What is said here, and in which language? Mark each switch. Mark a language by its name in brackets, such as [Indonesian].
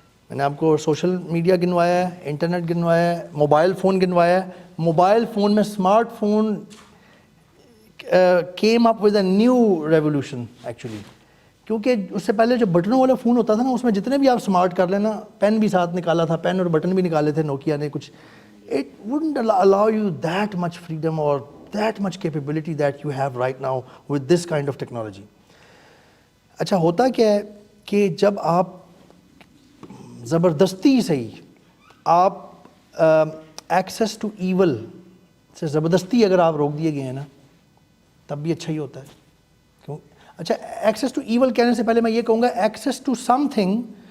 [Urdu] میں نے آپ کو سوشل میڈیا گنوایا ہے، انٹرنیٹ گنوایا ہے، موبائل فون گنوایا ہے. [English] Mobile phone میں smart phone came up with a new revolution actually. [Urdu] کیونکہ اس سے پہلے جو بٹنوں والا فون ہوتا تھا نا، اس میں جتنے بھی آپ اسمارٹ کر لینا، پین بھی ساتھ نکالا تھا، پین اور بٹن بھی نکالے تھے نوکیا نے کچھ. [English] It wouldn't allow you that much freedom or that much capability that you have right now with this kind of technology. [Urdu] اچھا، ہوتا کیا ہے کہ جب آپ زبردستی صحیح آپ [English] access to evil [Urdu] سے زبردستی اگر آپ روک دیے گئے ہیں نا، تب بھی اچھا ہی ہوتا ہے. کیوں؟ اچھا، [English] access to evil [Urdu] کہنے سے پہلے میں یہ کہوں گا [English] access to something